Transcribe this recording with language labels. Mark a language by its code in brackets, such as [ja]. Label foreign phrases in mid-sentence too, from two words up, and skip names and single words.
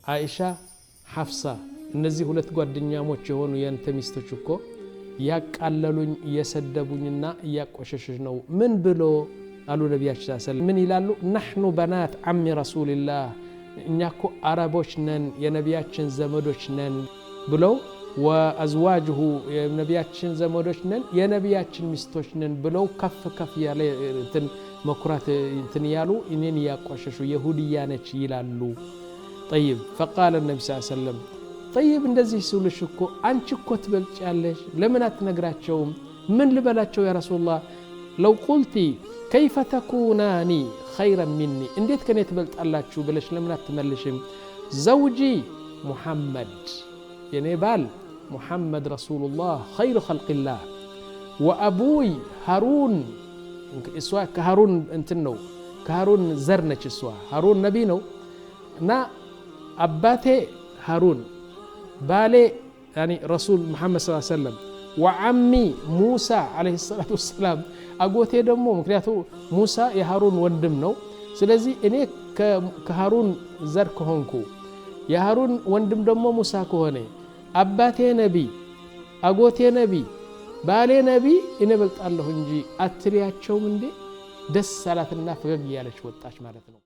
[am] አይሻ ሐፍሳ እነዚህ ሁለት ጓደኛሞች የሆኑ ያንተ ሚስቶች እኮ ያቃለሉኝ የሰደቡኝና ያቆሸሽሽ ነው ምን ብሎ አሉ ነብያችን ሰለላሁ ምን ይላሉ [ar] نحن بنات عم رسول الله [am] እኛኮ አረቦች ነን የነብያችን ዘመዶች ነን ብለው ወአዝዋጁሁ የነብያችን ዘመዶች ነን የነብያችን ሚስቶች ነን ብለው ከፍ ያለ እንትን መኩራት እንትን ያሉ እኔን ያቆሸሹ ይሁዲያ ነች ይላሉ [ar] طيب فقال النبي صلى الله عليه وسلم طيب [am] እንደዚህ ሲሉሽ እኮ አንቺ እኮ ትበልጫለሽ ለምን አትነግራቸውም ምን [ar] ልበላቸው يا رسول الله لو قلت كيف تكوناني خيرا مني [am] እንዴት ከኔ ትበልጣላችሁ ብለሽ ለምን አትመልሽም [ar] زوجي محمد [am] የኔ ባል [ar] محمد رسول الله خير خلق الله وابوي هارون اسوا كهارون [am] እንትን ነው ከሃሩን ዘር ነች እሷ ሃሩን ነቢ ነው እና አባቴ ሃሩን ባሌ [ar] يعني رسول محمد صلى الله عليه وسلم وعمي موسى عليه الصلاه والسلام [am] አጎቴ ደግሞ ምክንያቱም ሙሳ የሃሩን ወንድም ነው ስለዚህ እኔ ከሃሩን ዘር ከሆንኩ የሃሩን ወንድም ደግሞ ሙሳ ከሆነ አባቴ ነቢ አጎቴ ነቢ ባሌ ነቢ እኔ በልጣለሁ እንጂ አትሪያቸውም እንዴ ደስ አላትና ፈገግ ያለች ወጣች ማለት ነው